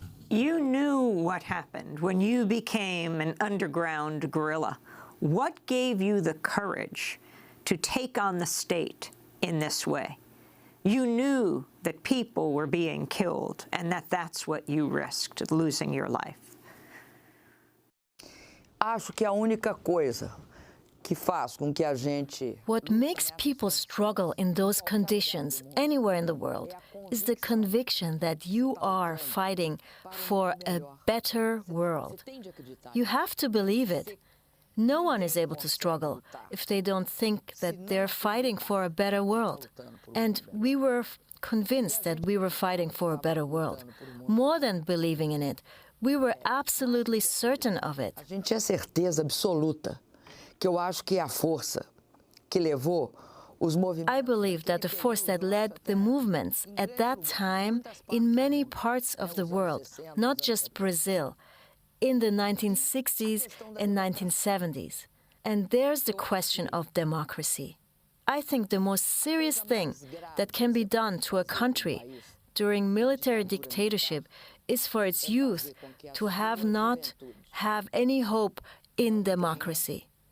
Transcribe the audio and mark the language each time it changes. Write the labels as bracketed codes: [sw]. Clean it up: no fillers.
[en] You knew what happened when you became an underground guerrilla. What gave you the courage to take on the state in this way? You knew that people were being killed and that that's what you risked, losing your life. [pt] Acho que a única coisa que faz com que a gente... [en] What makes people struggle in those conditions anywhere in the world is the conviction that you are fighting for a better world. You have to believe it. No one is able to struggle if they don't think that they're fighting for a better world. And we were convinced that we were fighting for a better world. More than believing in it, we were absolutely certain of it. [pt] A gente tinha certeza absoluta que eu acho que a força que levou os movimentos... [en] I believe that the force that led the movements at that time in many parts of the world, not just Brazil, in the 1960s and 1970s. And there's the question of democracy. I think the most serious thing that can be done to a country during military dictatorship is for its youth to not have any hope in democracy.